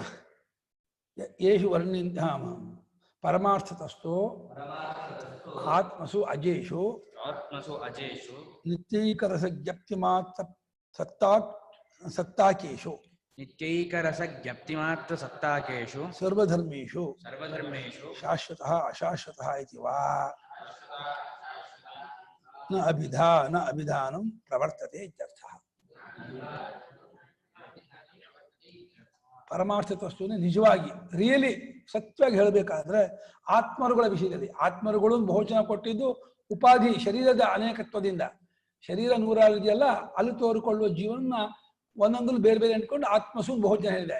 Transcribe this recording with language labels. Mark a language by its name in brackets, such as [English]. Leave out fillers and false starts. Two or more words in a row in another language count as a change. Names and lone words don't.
[Sanskrit] ಯೇಷು ವರ್ಣಿಂತ ಪರಮಾರ್ಥತಸ್ತು ಆತ್ಮಸು ಅಜೇಷು ನಿತ್ಯೈಕರಸ ಜ್ಞಪ್ತಿ ಮಾತ್ರ ಸತ್ತಾಕೇಶು ನಿತ್ಯೈಕರಸ ಜ್ಞಪ್ತಿ ಮಾತ್ರ ಸತ್ತಾಕೇಶು ಸರ್ವಧರ್ಮೇಷು ಶಾಶ್ವತಃ ಅಶಾಶ್ವತಃ ಇತಿ ವಾ ನ ಅಭಿಧಾನಂ ಪ್ರವರ್ತತೆ ಇತ್ಯರ್ಥಃ. [Kannada] ಪರಮಾರ್ಥ ತತ್ವನೇ ನಿಜವಾಗಿ ರಿಯಲಿ ಸತ್ಯವಾಗಿ ಹೇಳಬೇಕಾದ್ರೆ ಆತ್ಮರುಗಳ ವಿಷಯದಲ್ಲಿ, ಆತ್ಮರುಗಳು ಬಹುವಚನ ಕೊಟ್ಟಿದ್ದು ಉಪಾಧಿ ಶರೀರದ ಅನೇಕತ್ವದಿಂದ. ಶರೀರ 106 ಇದೆಯಲ್ಲ, ಅಲ್ಲಿ ತೋರಿಕೊಳ್ಳುವ ಜೀವನ ಒಂದೊಂದನ್ನು ಬೇರೆ ಬೇರೆ ಅಂದ್ಕೊಂಡು ಆತ್ಮಸು ಬಹುವಚನ ಹೇಳಿದೆ.